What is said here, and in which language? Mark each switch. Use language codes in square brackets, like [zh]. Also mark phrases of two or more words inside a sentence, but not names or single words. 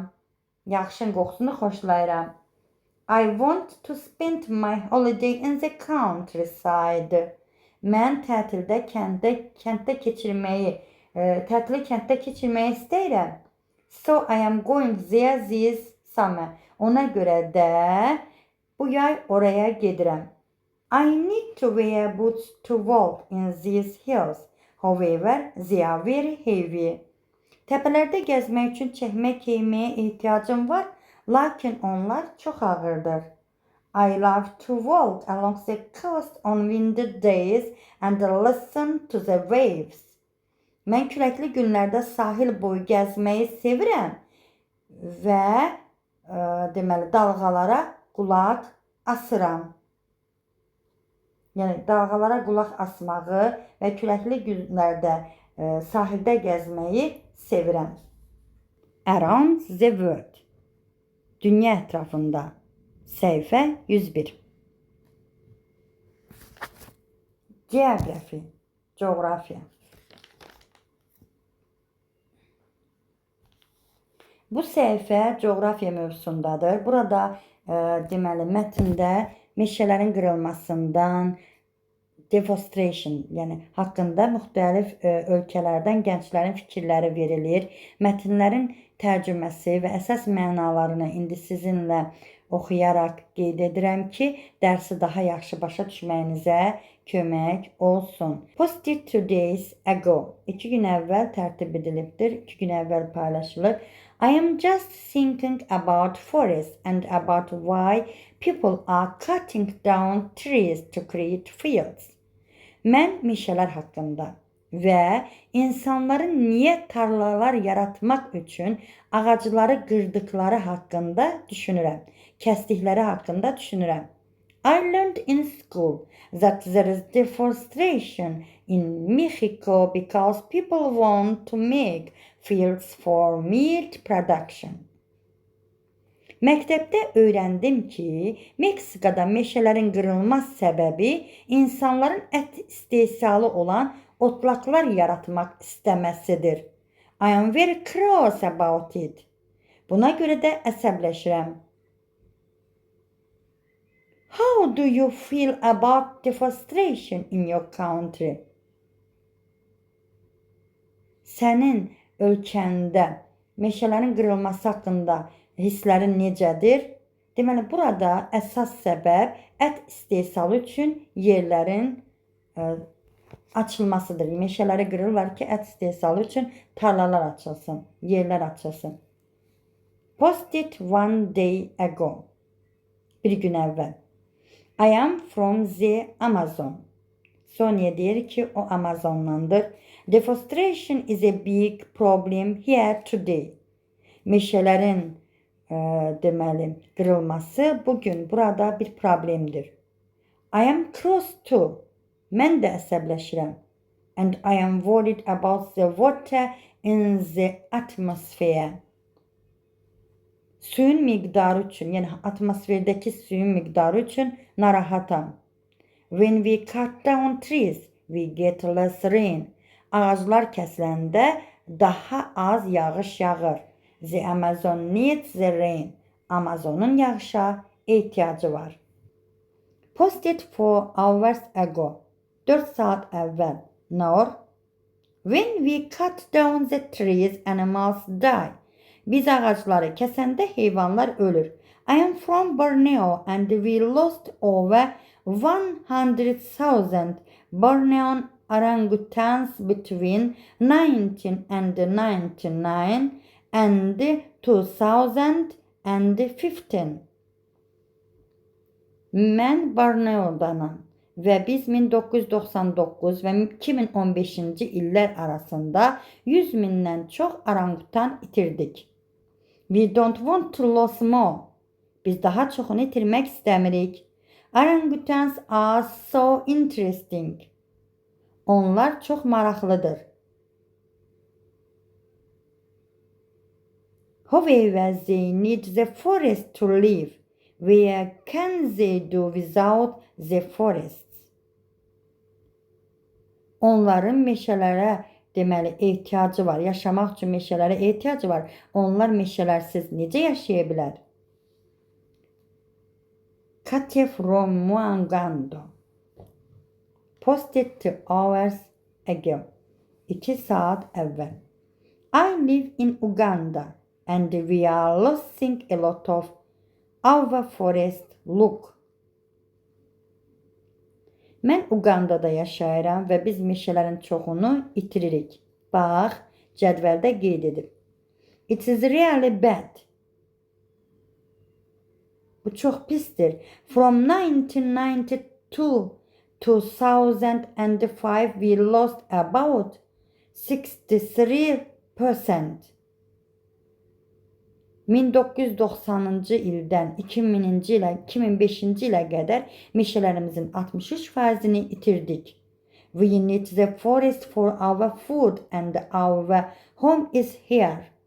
[az] Yaxşın qoxusunu xoşlayıram. [en] I want to spend my holiday in the countryside. [az] Mən tətildə kənddə keçirməyi istəyirəm. [en] So I am going there this summer. [az] Ona görə də bu yay oraya gedirəm. [en] I need to wear boots to walk in these hills. However, they are very heavy. [az] Təpələrdə gəzmək üçün çəkmək geyməyə ehtiyacım var, lakin onlar çox ağırdır. [en] I love to walk along the coast on windy days and listen to the waves. [az] Mən küləkli günlərdə sahil boyu gəzməyi sevirəm və deməli dalğalara qulaq asıram. Yəni dalğalara qulaq asmağı və küləkli günlərdə sahildə gəzməyi sevirəm. [en] Around the world. [az] Dünya ətrafında. Səhifə 101. Geography. Coğrafya. Bu səhifə coğrafya mövzusundadır. Burada deməli mətndə meşələrin qırılmasından, deforestation, yəni haqqında müxtəlif ölkələrdən gənclərin fikirləri verilir. Mətnlərin tərcüməsi və əsas mənalarını indi sizinlə oxuyaraq qeyd edirəm ki, dərsi daha yaxşı başa düşməyinizə kömək olsun. [en] Posted 2 days ago. [az] 2 gün əvvəl tərtib edilibdir. 2 gün əvvəl paylaşılır. [en] I am just thinking about forests and about why people are cutting down trees to create fields. [az] Mən meşələr haqqında və insanların niyə tarlalar yaratmaq üçün ağacları qırdıqları haqqında düşünürəm. Kəsdikləri haqqında düşünürəm. [en] I learned in school that there is deforestation in Mexico because people want to make fields for meat production. [az] Məktəbdə öyrəndim ki, Meksikada meşələrin qırılma səbəbi insanların ət istehsalı olan otlaqlar yaratmaq istəməsidir. [en] I am very cross about it. [az] Buna görə də əsəbləşirəm. [en] How do you feel about deforestation in your country? [az] Sənin ölkəndə meşələrin qırılması haqqında hisslərin necədir? Deməli, burada əsas səbəb ət istehsalı üçün yerlərin açılmasıdır. Meşələri qırırlar ki, ət istehsalı üçün tarlalar açılsın, yerlər açılsın. [en] Posted 1 day ago. [az] Bir gün əvvəl. [en] I am from the Amazon. [az] Sonya deyir ki, o Amazonlandır. [en] Deforestation is a big problem here today. [az] Meşələrin deməli qırılması bugün burada bir problemdir. [en] I am cross too. [az] Mən də əsəbləşirəm. [en] And I am worried about the water in the atmosphere. [az] Suyun miqdarı üçün, yəni atmosferdəki suyun miqdarı üçün narahatam. [en] When we cut down trees, we get less rain. [az] Ağaclar kəsiləndə daha az yağış yağır. [en] The Amazon needs the rain. [az] Amazonun yağışa ehtiyacı var. [en] Posted 4 hours ago. [az] 4 saat əvvəl. Nor? [en] When we cut down the trees, animals die. [az] Biz ağacları kəsəndə heyvanlar ölür. [en] I am from Borneo and we lost over 100,000 Bornean orangutans between 1999 and 2015. [az] Mən Borneo'danam və biz 1999 və 2015-ci illər arasında 100 mindən çox orangutan itirdik. [en] We don't want to lose more. [az] Biz daha çoxunu itirmək istəmirik. [en] Orangutans are so interesting. [az] Onlar çox maraqlıdır. [en] However, they need the forest to live. Where can they do without the forests? [az] Onların meşələrə deməli ehtiyacı var. Yaşamaq üçün meşələrə ehtiyacı var. Onlar meşələrsiz necə yaşaya bilər? [en] Katya from Muangando posted 2 hours ago. [az] 2 saat əvvəl. [en] I live in Uganda and we are losing a lot of our forest. Look. [az] Mən Ugandada yaşayıram və biz meşələrin çoxunu itiririk. Bax, cədvəldə qeyd edib. [en] It is really bad. [az] Bu çox pisdir. [en] From 1992 to 2005 we lost about 63%. [az] 1990-cı ildən 2000-ci ilə 2005-ci ilə qədər meşələrimizin 63%-ni itirdik. [en] We need the forest for our food and our home is here.